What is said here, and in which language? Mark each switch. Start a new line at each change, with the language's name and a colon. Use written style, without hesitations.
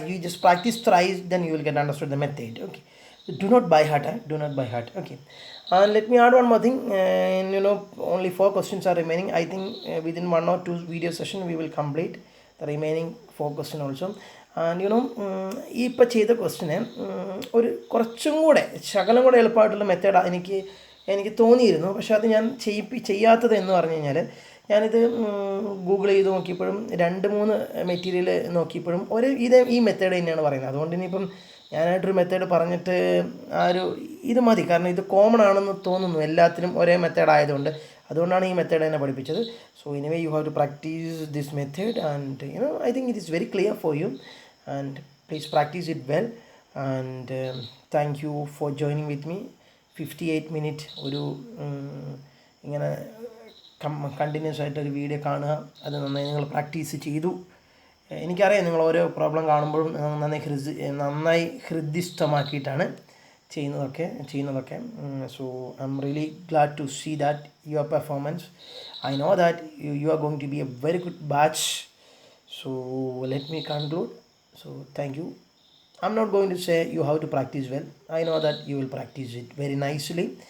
English: You just practice thrice, then you will get understood the method. Okay. Do not by heart. Okay. And let me add one more thing. Only 4 questions are remaining. I think within 1 or 2 video session we will complete the remaining 4 question also.
Malayalam: And ഈ ഇപ്പോൾ ചെയ്ത ക്വസ്റ്റിന് ഒരു കുറച്ചും കൂടെ ശകലം കൂടെ എളുപ്പമായിട്ടുള്ള method എനിക്ക് തോന്നിയിരുന്നു. പക്ഷേ അത് ഞാൻ ചെയ്യാത്തത് എന്ന് പറഞ്ഞു കഴിഞ്ഞാൽ, ഞാനിത് ഗൂഗിൾ ചെയ്ത് നോക്കിയപ്പോഴും 2-3 മെറ്റീരിയൽ നോക്കിയപ്പോഴും ഈ മെത്തേഡ് തന്നെയാണ് പറയുന്നത്. അതുകൊണ്ട് ഇനിയിപ്പം ഞാനായിട്ടൊരു മെത്തേഡ് പറഞ്ഞിട്ട് ഇത് മതി. കാരണം ഇത് കോമൺ ആണെന്ന് തോന്നുന്നു, എല്ലാത്തിനും ഒരേ മെത്തേഡ് ആയതുകൊണ്ട്. അതുകൊണ്ടാണ് ഈ മെത്തേഡ് തന്നെ പഠിപ്പിച്ചത്.
English: So anyway you have to practise this method. And I think it is very clear for you. And please practise it well. And thank you for joining with me.
Malayalam: 58 minute ഒരു ഇങ്ങനെ continuous ആയിട്ടൊരു video കാണുക. അത് നന്നായി നിങ്ങൾ practice ചെയ്തു. എനിക്കറിയാം നിങ്ങൾ ഓരോ പ്രോബ്ലം കാണുമ്പോഴും നന്നായി ഹൃദ്യസ്ഥമാക്കിയിട്ടാണ് ചെയ്യുന്നതൊക്കെ.
English: So I am really glad to see that your performance. I know that you are going to be a very good batch. So let me conclude. So thank you. I'm not going to say you have to practice well. I know that you will practice it very nicely.